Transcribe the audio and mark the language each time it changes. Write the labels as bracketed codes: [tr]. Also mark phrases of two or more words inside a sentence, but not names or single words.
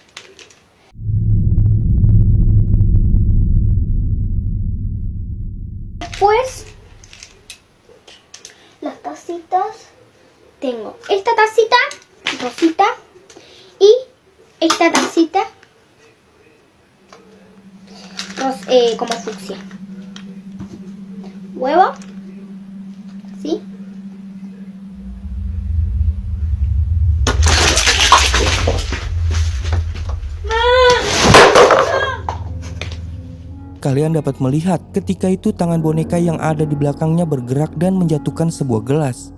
[es] Después, las tacitas. Tengo esta tacita rosita y esta tacita como fucsia. Huevo, ¿sí? [id] Kalian dapat melihat ketika itu tangan boneka yang ada di belakangnya bergerak dan menjatuhkan sebuah gelas.